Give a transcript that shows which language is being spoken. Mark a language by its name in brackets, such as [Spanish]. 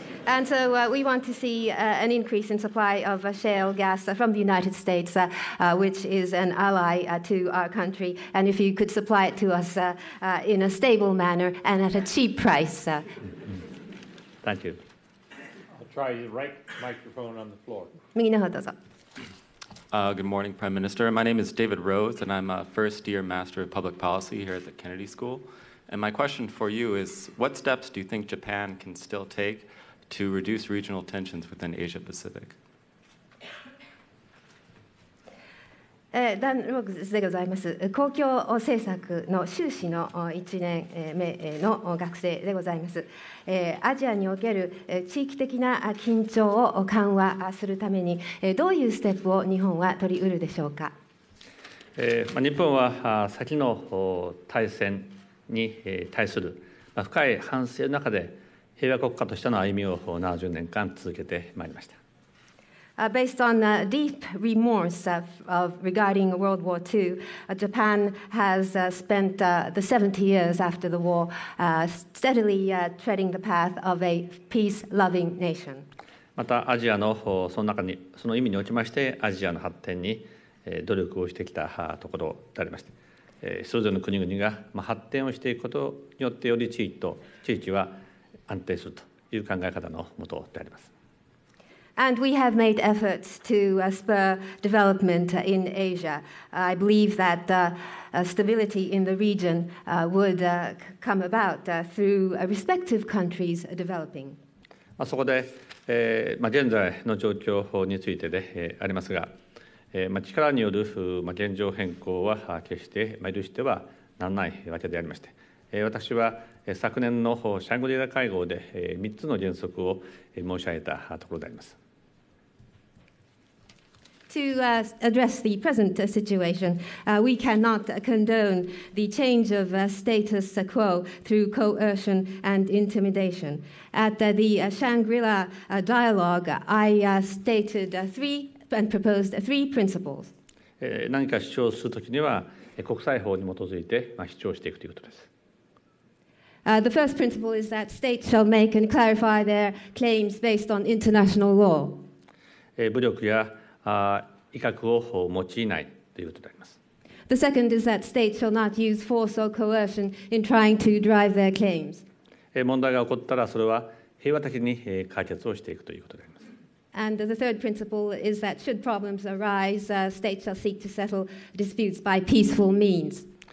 [English] And so we want to see an increase in supply of shale gas from the United States, which is an ally to our country. And if you could supply it to us in a stable manner and at a cheap price. Thank you. I'll try the right microphone on the floor. [Japanese] 右の方どうぞ。 [English] Good morning, Prime Minister. My name is David Rose, and I'm a first-year Master of Public Policy here at the Kennedy School. And my question for you is, what steps do you think Japan can still take to reduce regional tensions within Asia-Pacific? [Japanese] ダン・ロークスでございます。公共政策の修士の1年目の学生でございます。アジアにおける地域的な緊張を緩和するためにどういうステップを日本は取り得るでしょうか。日本は先の大戦に対する深い反省の中で平和国家としての歩みを70年間続けてまいりました。 [English] Based on deep remorse regarding World War II, Japan has spent the 70 years after the war steadily treading the path of a peace-loving nation. [Japanese] またアジアのその中にその意味におきましてアジアの発展に努力をしてきたところでありまして、それぞれの国々が発展をしていくことによってより地域は安定するという考え方のもとであります。 [English] And we have made efforts to spur development in Asia. I believe that stability in the region would come about through respective countries developing. [Japanese] そこで、現在の状況についてでありますが、力による現状変更は決して許してはならないわけでありまして、私は昨年のシャングリラ会合で3つの原則を申し上げたところであります。 [English] To address the present situation, we cannot condone the change of status quo through coercion and intimidation. At the Shangri-La dialogue, I stated and proposed three principles. [Japanese] 何か主張するときには国際法に基づいて主張していくということです。 [English] The first principle is that states shall make and clarify their claims based on international law. [Japanese] 武力や威嚇を用いないということであります。 [English] The second is that states shall not use force or coercion in trying to drive their claims. [Japanese] 問題が起こったらそれは平和的に解決をしていくということであります。 [English] And the third principle is that should problems arise, states shall seek to settle disputes by peaceful means.